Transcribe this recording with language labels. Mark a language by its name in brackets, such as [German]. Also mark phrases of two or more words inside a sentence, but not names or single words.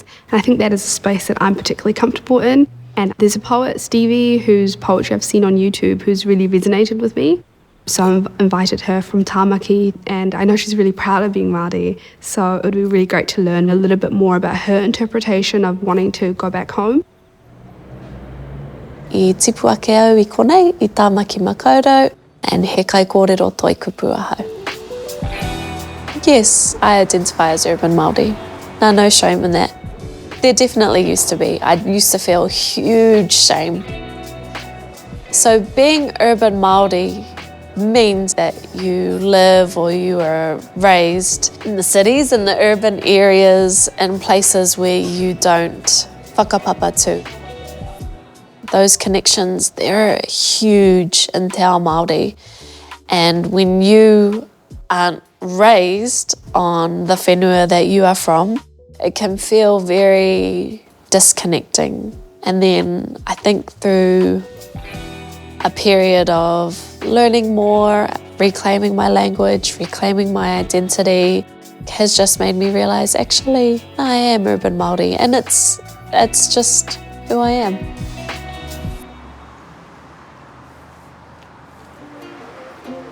[English] And I think that is a space that I'm particularly comfortable in. And there's a poet, Stevie, whose poetry I've seen on YouTube, who's really resonated with me. So I've invited her from Tāmaki, and I know she's really proud of being Māori. So it would be really great to learn a little bit more about her interpretation of wanting to go back home. [Māori] I tipu ake au I konei, I Tāmaki Makaurau, [English] and [Māori] he kai kōrero toi kupu ahau. [English] Yes, I identify as urban Māori. No, no shame in that. There definitely used to be. I used to feel huge shame. So being urban Māori means that you live or you are raised in the cities, in the urban areas, and places where you don't whakapapa to. Those connections, they're huge in [Māori] te ao Māori. [English] And when you aren't raised on the whenua that you are from, it can feel very disconnecting. And then I think through a period of learning more, reclaiming my language, reclaiming my identity, has just made me realise actually I am urban Māori, and it's just who I am.